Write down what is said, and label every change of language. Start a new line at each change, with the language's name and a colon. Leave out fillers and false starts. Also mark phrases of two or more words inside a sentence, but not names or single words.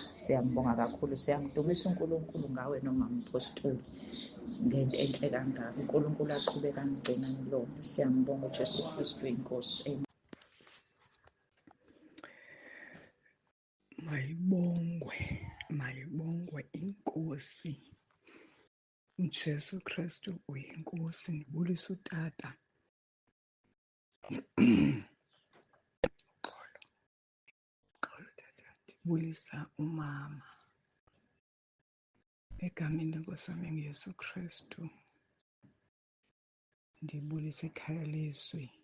Zulu: Siyambonga kakhulu, siyamdumisa uNkulunkulu ngawe nomama uMphostoli ngento enhle kangaka. uNkulunkulu aqhubeke angigcina ngilona. Siyambonga uJesu Kristu inkosi. Mayibongwe inkosi. uJesu Kristu uyinkosi.
Xhosa: Ndibulisa utata. Xolo tata. Ndibulisa umama. Egameni lenkosi yami ngeyesu Kristu. Ndibulisa ikhaya lezwi.